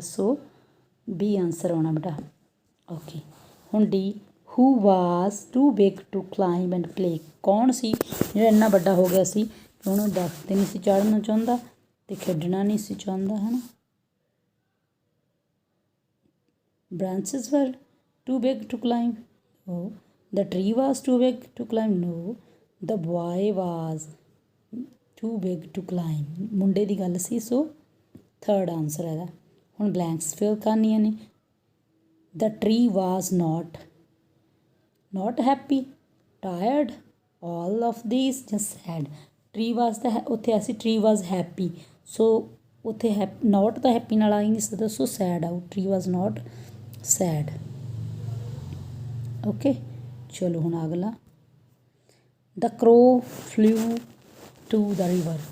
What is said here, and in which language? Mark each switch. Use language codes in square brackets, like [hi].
[pa] ਸੋ B answer ਆਉਣਾ ਬੇਟਾ। Okay, ਹੁਣ D, [en] Who was too big to climb and play? [pa] ਕੌਣ ਸੀ ਜਿਹੜਾ ਇੰਨਾ ਵੱਡਾ ਹੋ ਗਿਆ ਸੀ ਕਿ ਉਹਨੂੰ ਦਰਖਤ 'ਤੇ ਨਹੀਂ ਸੀ ਚੜ੍ਹਨਾ ਚਾਹੁੰਦਾ ਅਤੇ ਖੇਡਣਾ ਨਹੀਂ ਸੀ ਚਾਹੁੰਦਾ, ਹੈ ਨਾ। [en] Branches were too big to climb? No. The tree was too big to climb? No. The boy was too big to climb? [pa] ਮੁੰਡੇ ਦੀ ਗੱਲ ਸੀ, ਸੋ ਥਰਡ ਆਨਸਰ ਇਹਦਾ। ਹੁਣ ਬਲੈਂਕਸ ਫਿਲ ਕਰਨੀਆਂ ਨੇ। [en] The tree was not happy, tired, all of these, just sad. [pa] Tree was ਤਾਂ ਉੱਥੇ ਅਸੀਂ [en] tree was happy, [pa] ਸੋ ਉੱਥੇ not ਤਾਂ happy ਨਾਲ ਆ ਹੀ ਨਹੀਂ ਸਕਦਾ, ਸੋ sad ਆਊ। [en] Tree was not sad. [pa] Okay, ਚਲੋ ਹੁਣ ਅਗਲਾ, [en] The crow flew to the river?